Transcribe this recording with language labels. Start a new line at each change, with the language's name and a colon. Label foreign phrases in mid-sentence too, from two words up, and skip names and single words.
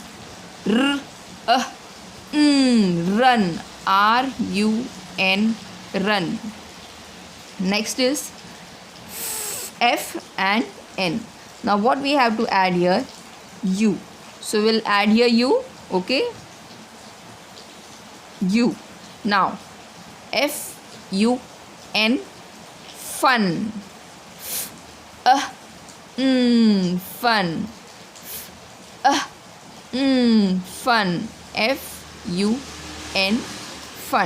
English: R N. Run. R U N. Run. Next is F and N. Now what we have to add here? U. So we'll add here U. Okay. U. Now F U N. Fun. Fun. Fun. F U N. Fun.